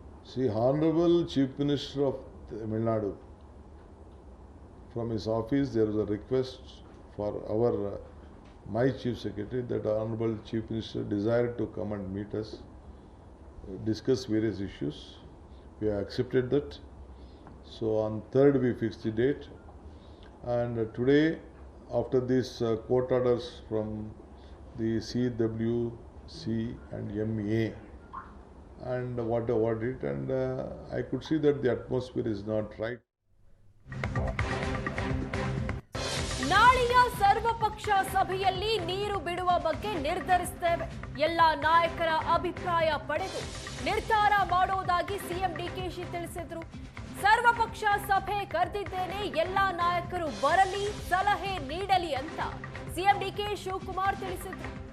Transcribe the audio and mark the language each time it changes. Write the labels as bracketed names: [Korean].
[English] See honourable chief minister of Tamil Nadu from his office, there was a request for my Chief Secretary that Honorable Chief Minister desired to come and meet us, discuss various issues. We have accepted that. So on 3rd we fixed the date, and today, after these court orders from the CWC and MEA and what it, and I could see that the atmosphere is not right. [Kannada] ನಾಳೆಯ ಸರ್ವಪಕ್ಷ ಸಭೆಯಲ್ಲಿ ನೀರು ಬಿಡುವ ಬಗ್ಗೆ ನಿರ್ಧರಿಸುತ್ತೇವೆ. ಎಲ್ಲ ನಾಯಕರ ಅಭಿಪ್ರಾಯ ಪಡೆದು ನಿರ್ಧಾರ ಮಾಡೋದಾಗಿ ಸಿಎಂ ಡಿಕೆಶಿ ತಿಳಿಸಿದ್ರು. ಸರ್ವಪಕ್ಷ ಸಭೆ ಕರೆದಿದ್ದೇನೆ, ಎಲ್ಲ ನಾಯಕರು ಬರಲಿ, ಸಲಹೆ ನೀಡಲಿ ಅಂತ ಸಿಎಂ ಡಿಕೆ ಶಿವಕುಮಾರ್ ತಿಳಿಸಿದ್ರು.